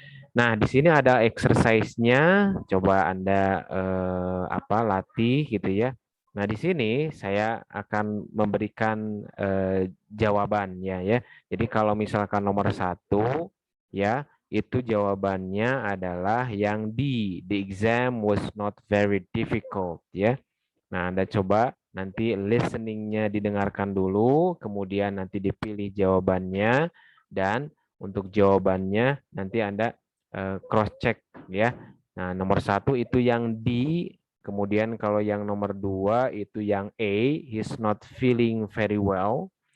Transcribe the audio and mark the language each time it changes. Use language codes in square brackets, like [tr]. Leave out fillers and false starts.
[id] Nah, di sini ada exercise-nya, coba Anda latih gitu ya. Nah, di sini saya akan memberikan jawabannya ya. Jadi kalau misalkan nomor 1 ya, itu jawabannya adalah yang D. [en] The exam was not very difficult ya. [id] Nah, Anda coba nanti listening-nya didengarkan dulu, kemudian nanti dipilih jawabannya, dan untuk jawabannya nanti Anda cross check ya. Nah, nomor 1 itu yang D, kemudian kalau yang nomor 2 itu yang A, [en] he's not feeling very well.